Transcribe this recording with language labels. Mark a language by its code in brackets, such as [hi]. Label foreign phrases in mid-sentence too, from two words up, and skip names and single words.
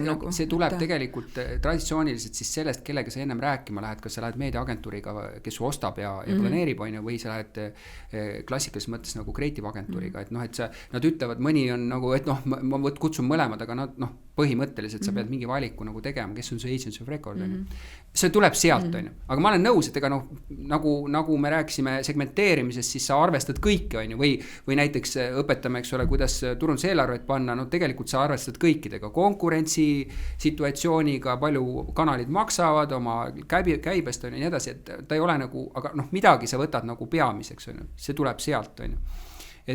[et] See tuleb tegelikult traditsiooniliselt siis sellest, kellega sa ennem rääkima lähed, kas sa lähed meediaagentuuriga, kes ostab ja planeerib on ju, või sa lähed klassikalises mõttes nagu kreativagentuuriga, et nad ütlevad, mõni on nagu, et ma kutsun mõlemad, aga nad põhimõtteliselt sa pead mingi valiku nagu tegema, kes on su [en] agents of record, [et] see tuleb sealt, on ju. Aga ma olen nõus, et ega noh, nagu me rääkisime segmenteerimisest, siis sa arvestad kõiki, on ju, või näiteks õpetame, eks ole, kuidas turunduseelarvet panna, no tegelikult sa arvestad kõikidega, konkurentsi situatsiooniga, palju kanalid maksavad, oma käibest, on ju, nii edasi, et ta ei ole nagu, aga noh, midagi sa võtad nagu peamiseks, on ju, see tuleb sealt, on ju.